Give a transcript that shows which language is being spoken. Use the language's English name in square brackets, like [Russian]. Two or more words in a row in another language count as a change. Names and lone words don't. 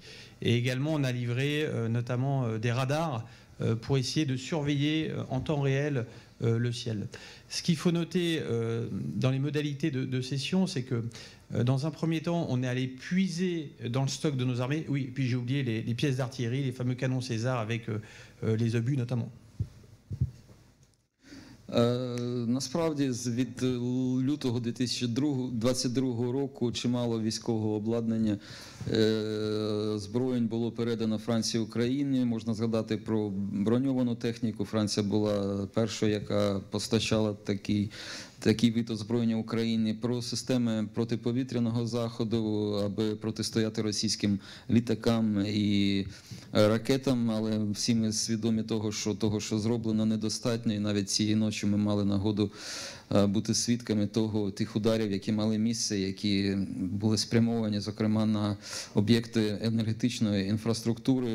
[French] Et également, on a livré notamment des radars pour essayer de surveiller en temps réel le ciel. Ce qu'il faut noter dans les modalités de cession, c'est que dans un premier temps, on est allé puiser dans le stock de nos armées. Oui, et puis j'ai oublié les pièces d'artillerie, les fameux canons César avec les obus notamment. [Ukrainian] Насправді, від лютого 2022 року чимало військового обладнання зброєнь було передано Франції Україні. Можна згадати про броньовану техніку. Франція була першою, яка постачала такий вид озброєння Україні, про системи протиповітряного заходу, аби протистояти російським літакам і ракетам, але всі ми свідомі того, що зроблено недостатньо, і навіть цієї ночі ми мали нагоду бути свідками тих ударів, які мали місце, які були спрямовані, зокрема, на об'єкти енергетичної інфраструктури.